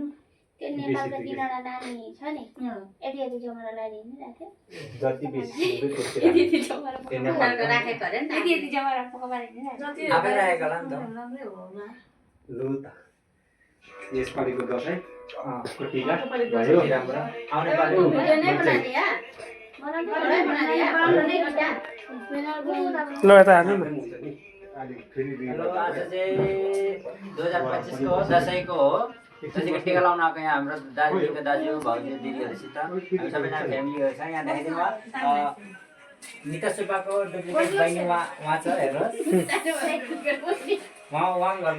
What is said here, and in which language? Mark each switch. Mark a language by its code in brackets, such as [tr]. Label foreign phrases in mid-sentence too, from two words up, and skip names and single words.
[ne] त्यो नेपालको तिनवटा नानी छ नि यति यति जमारा लगाइदिनु राख्यो जति बेसी सिङ्दै त्यति यति यति जमारा त्यो नेपाल राखेको अरे नि यति यति जमारा पकाइदिनु राख्यो आफै राखेको होला नि त राम्रै हो होला लु त यसपालिको दसैँ को टिका यसपालिको भयो राम्रो आउने पालि [hi] वीडियो नहीं बना दिया बड़ा बना दिया फोटो नहीं खींचा [ne] ल यता हाल्नु न अलिक फेरि हेलो आज चाहिँ 2025 को दसैँको हो दसैँको टिका लाउन आएको यहाँ हाम्रो दाजुको दाजु भाउजू दिदीहरूसित हामी सबैजना फ्यामिलीहरू छ यहाँ देखाइदिनु भयो निता सुब्बाको डुप्लिकेट बहिनी उहाँ छ हेर्नुहोस् उहाँ घरमा